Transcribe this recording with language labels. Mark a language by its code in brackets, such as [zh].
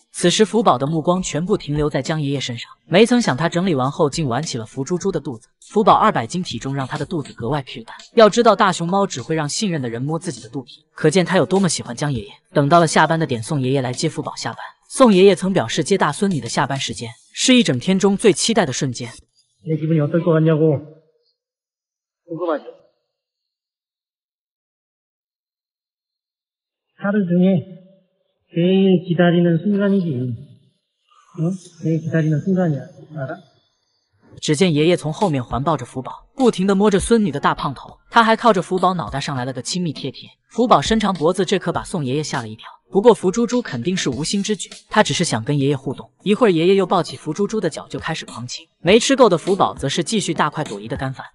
[zh] 此时福宝的目光全部停留在江爷爷身上，没曾想他整理完后竟玩起了福猪猪的肚子。福宝200斤体重让他的肚子格外巨大，要知道大熊猫只会让信任的人摸自己的肚皮，可见他有多么喜欢江爷爷。等到了下班的点，宋爷爷来接福宝下班。宋爷爷曾表示，接大孙女的下班时间是一整天中最期待的瞬间。 [ko] 내 기분이 어떨 것 같냐고 궁금하죠? 하루 중에 제일 기다리는 순간이지. 응? 제일 기다리는 순간이야. 알아? [zh] 只见爷爷从后面环抱着福宝，不停地摸着孙女的大胖头，他还靠着福宝脑袋上来了个亲密贴贴。福宝伸长脖子，这可把宋爷爷吓了一跳。不过福猪猪肯定是无心之举，他只是想跟爷爷互动。一会儿爷爷又抱起福猪猪的脚就开始狂亲，没吃够的福宝则是继续大快朵颐的干饭。